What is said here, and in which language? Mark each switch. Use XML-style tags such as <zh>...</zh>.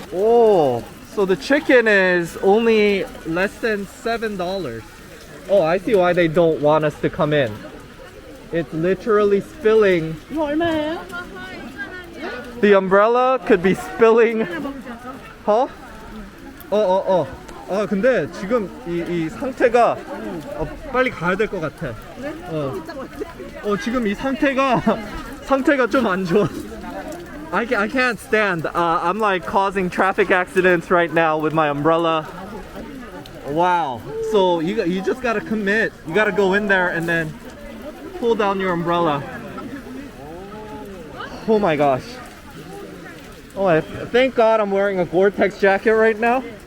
<en>Oh, so the chicken is only less than $7. Oh, I see why they don't want us to come in. It's literally spilling.</en> <ko>이거 얼마예요?</ko> <en>The umbrella could be spilling. Huh?</en> <ko>근데 지금 이 상태가 빨리 가야 될 것 같아. 지금 이 상태가 좀 안 좋아.</ko> <en>I can't stand. I'm like causing traffic accidents right now with my umbrella. Wow. So you just gotta commit. You gotta go in there and then pull down your umbrella. Oh my gosh. Oh, thank God I'm wearing a Gore-Tex jacket right now.</en>